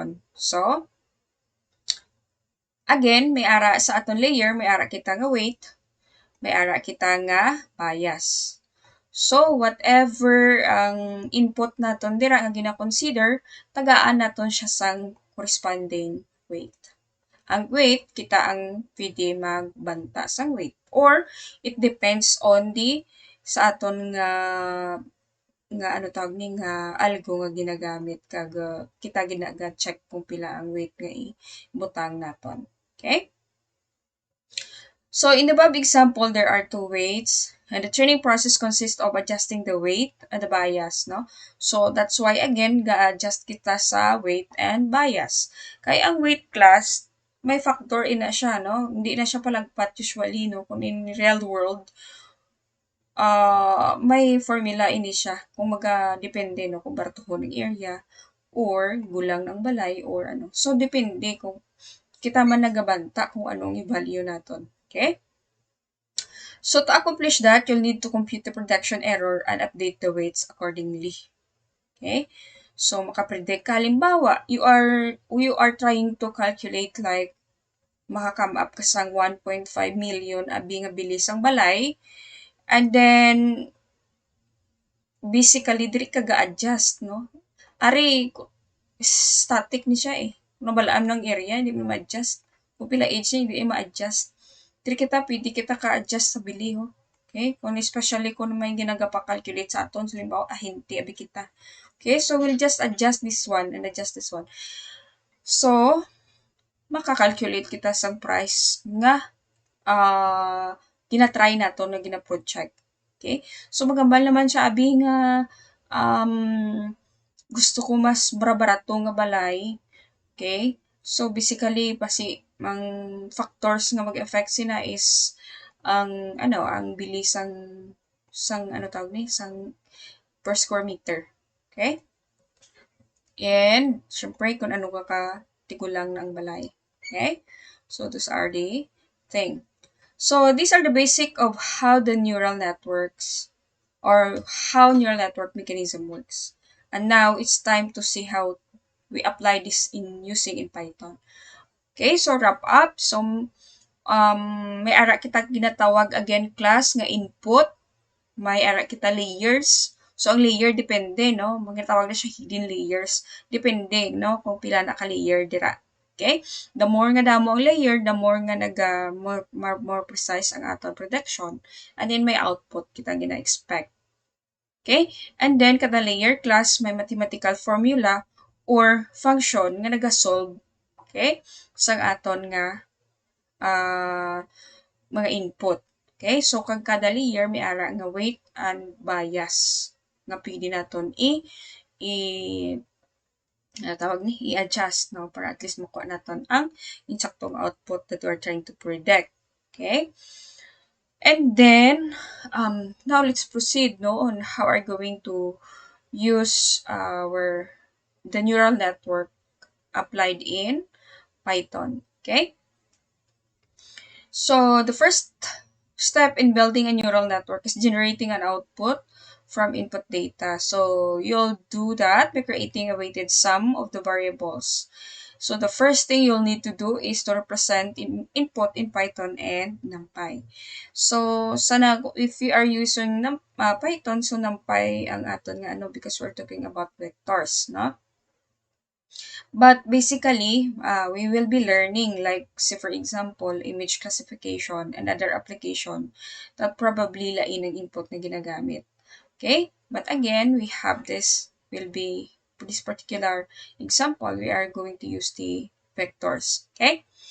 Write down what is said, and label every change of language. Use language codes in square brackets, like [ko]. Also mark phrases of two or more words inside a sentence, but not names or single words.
[en] So, again, [hil] may ara sa aton layer, may ara kita nga weight, may ara kita nga bias. So, whatever ang input naton dira nga gina-consider, tagaan naton siya sang corresponding weight. Ang weight, kita ang pwede magbanta sang weight. Or, [en] it depends on the [hil] sa aton nga ano tawag ni nga algo nga ginagamit kag kita ginaga-check kung pila ang weight nga ibutang naton. [en] Okay? So in the above example, there are two weights, and the training process consists of adjusting the weight and the bias, no? So that's why again, [hil] ga-adjust kita sa [en] weight and bias. [hil] Kaya ang weight class, may factor ina siya, no? Hindi na siya palagpat usually, no? Kung in [en] real world, [hil] may formula ini siya. Kung depende, no? Kung bartuhon ng area, or gulang ng balay, or ano. So depende kung kita man nagabanta kung anong i-value naton. Okay? [en] So to accomplish that, you'll need to compute the production error and update the weights accordingly. [hil] Okay? So makapredict ka, halimbawa, [en] you are trying to calculate like [hil] maka-come up ka sang 1.5 million abi nga bilis ang balay, [en] and then basically [hil] diri ka ga-adjust, no? Ari static ni siya eh. Kung nabalaan ng area, hindi mo ma-adjust. Kung pila age niya, hindi ma-adjust. Diri kita, pwede kita ka-adjust sa bili, ho. [en] Okay? [hil] Kung especially kung may ginagapa-calculate sa aton, so limbawa, hindi, abi kita. [en] Okay? So, we'll just adjust this one and adjust this one. So, [hil] makakalculate kita sa price nga ginatry nato na gina-project. [en] Okay? [hil] So, magambal naman siya, abi nga gusto ko mas barato nga balay. [en] Okay? So, basically, [hil] ang factors nga mag-affect sina is ang bilis sang [en] per square meter. Okay? [hil] And, syempre, kung ano ka tigulang ng balay. [en] Okay? So, those are the thing. So, these are the basic of how the neural networks or how neural network mechanism works. And now, it's time to see how we apply this using in Python. Okay, so wrap up. So, [hil] may ara kita ginatawag again class nga input. May ara kita layers. So, ang layer depende, no? Magatawag na siya hidden layers. Depende, no? Kung pila na ka-layer dira. Okay? [en] The more [hil] nga damo ang layer, [en] the more [hil] nga [en] more precise [hil] ang aton prediction. [en] And then [hil] may output kita gina-expect. Okay? [en] And then, [hil] kada layer class, may [en] mathematical formula or function [hil] nga nagasolve, okay, sang aton nga mga input. Okay? So, kag kada layer, may ara nga [en] weight and bias [hil] nga pwede naton tawag ni i-adjust, no, para at least makuha naton ang insaktong output [en] that we're trying to predict. [hil] Okay? [en] And then, now let's proceed, no, on how we're going to use the neural network applied in Python. Okay? So, the first step in building a neural network is generating an output from input data. So, you'll do that by creating a weighted sum of the variables. So, the first thing you'll need to do is to represent input in Python and Numpy. So, if you are using Python, so Numpy [hil] ang aton nga [en] because we're talking about vectors, no? But basically, we will be learning like, say for example, image classification and other application that probably [hil] lain ang input na ginagamit. [en] Okay? But again, we have for this particular example, we are going to use the vectors.